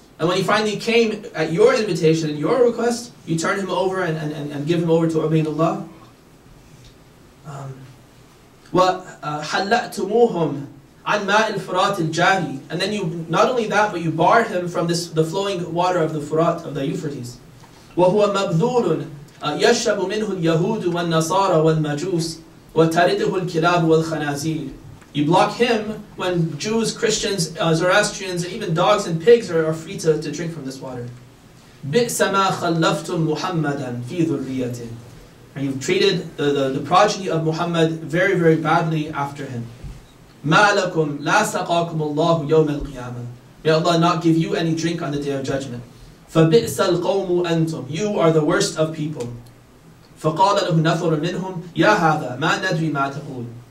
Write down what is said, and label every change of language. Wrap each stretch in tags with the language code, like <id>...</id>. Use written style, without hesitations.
<en>And when he finally came at your invitation and your request, you turn him over and give him over to Ubaydullah.</en> <ar>وحلأتموهم عن ماء الفرات الجاري.</ar> <en>And then you, not only that, but you barred him from the flowing water of the Furat, of the Euphrates.</en> <ar>وهو مبذول يشرب منه اليهود والنصارى والمجوس وترده الكلاب والخنازير.</ar> <en>You block him when Jews, Christians, Zoroastrians, and even dogs and pigs are free to drink from this water.</en> <ar>بئس ما خلفتم محمدا في ذريته.</ar> <en>And you've treated the progeny of Muhammad very, very badly after him.</en> <ar>مَا لَكُمْ لَا سَقَاكُمُ اللَّهُ يَوْمَ الْقِيَامَةِ.</ar> <en>May Allah not give you any drink on the Day of Judgment.</en> <ar>فَبِئْسَ الْقَوْمُ أَنْتُمْ.</ar> <en>You are the worst of people.</en> <ar>فَقَالَ لَهُ نَفَرٌ مِنْهُمْ يَا هَذَا مَا نَدْرِي مَا تَقُولُ.</ar>